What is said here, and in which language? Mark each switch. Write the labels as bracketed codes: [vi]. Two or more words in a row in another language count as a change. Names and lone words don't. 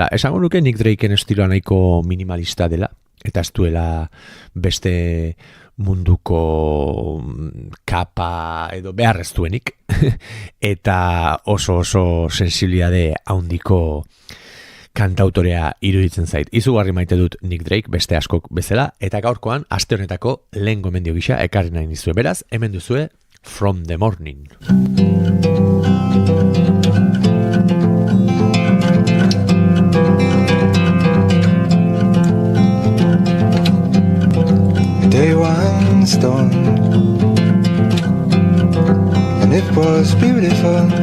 [eu] Esango nuke Nick Drakeen estiloa nahiko minimalista dela, eta ez duela beste munduko kapa edo beharrez duenik, eta oso sensibilitate handiko kantautorea iruditzen zait. Izugarri maite dut Nick Drake beste askok bezala, eta gaurkoan aste honetako lehen gomendio gisa ekarri nahi nizue. Beraz, hemen duzue From the Morning. [en] Day one storm, and it was beautiful.